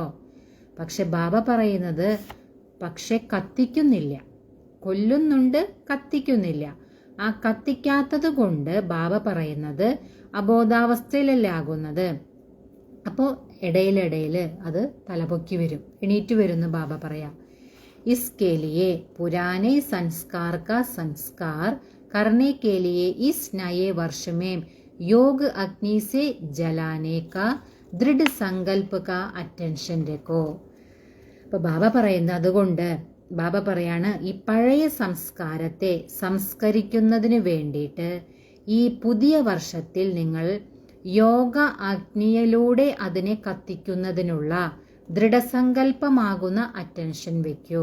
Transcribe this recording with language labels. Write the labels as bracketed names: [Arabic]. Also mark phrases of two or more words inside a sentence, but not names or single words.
[Malayalam] പക്ഷെ ബാബ പറയുന്നത് പക്ഷെ കത്തിക്കുന്നില്ല, കൊല്ലുന്നുണ്ട് കത്തിക്കുന്നില്ല. ആ കത്തിക്കാത്തത് കൊണ്ട് ബാബ പറയുന്നത് അബോധാവസ്ഥയിലല്ല ആകുന്നത്. അപ്പോൾ ഇടയിലിടയിൽ അത് തലപൊക്കി വരും, എണീറ്റ് വരുമെന്ന് ബാബ പറയാം. [Hindi] इसके लिए पुराने संस्कार का संस्कार करने के लिए इस नए वर्ष में योग अग्नि से जलाने का दृढ़ संकल्प का अटेंशन रखो. [Malayalam] അപ്പോൾ ബാബ പറയുന്നത് അതുകൊണ്ട് ബാബ പറയാണ് ഈ പഴയ സംസ്കാരത്തെ സംസ്കരിക്കുന്നതിന് വേണ്ടിയിട്ട് ഈ പുതിയ വർഷത്തിൽ നിങ്ങൾ യോഗ അഗ്നിയിലൂടെ അതിനെ കത്തിക്കുന്നതിനുള്ള ദൃഢസങ്കല്പമാകുന്ന അറ്റൻഷൻ വെക്കൂ.